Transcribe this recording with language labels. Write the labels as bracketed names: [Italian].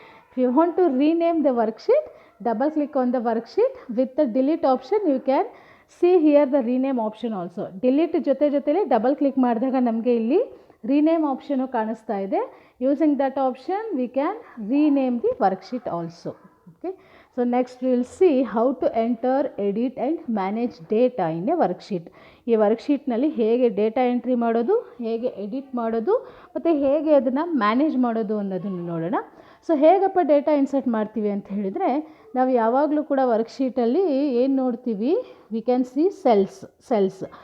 [English] If you want to rename the worksheet, double click on the worksheet. With the delete option you can see here the rename option also. [Kannada] delete ಜೊತೆಲಿ double click ಮಾಡಿದಾಗ ನಮಗೆ ಇಲ್ಲಿ rename option ಕಾಣಿಸ್ತಾ ಇದೆ. [English] Using that option we can rename the worksheet also. Okay. So next we will see how to enter, edit and manage data in a worksheet. [Kannada] ಈ ವರ್ಕ್ಶೀಟ್ನಲ್ಲಿ ಹೇಗೆ data entry ಮಾಡೋದು, ಹೇಗೆ edit ಮಾಡೋದು ಮತ್ತು ಹೇಗೆ ಅದನ್ನು ಮ್ಯಾನೇಜ್ ಮಾಡೋದು ಅನ್ನೋದನ್ನು ನೋಡೋಣ. ಸೊ ಹೇಗಪ್ಪ ಡೇಟಾ ಇನ್ಸರ್ಟ್ ಮಾಡ್ತೀವಿ ಅಂತ ಹೇಳಿದರೆ, ನಾವು ಯಾವಾಗಲೂ ಕೂಡ ವರ್ಕ್ಶೀಟಲ್ಲಿ ಏನು ನೋಡ್ತೀವಿ, [English] We can see cells.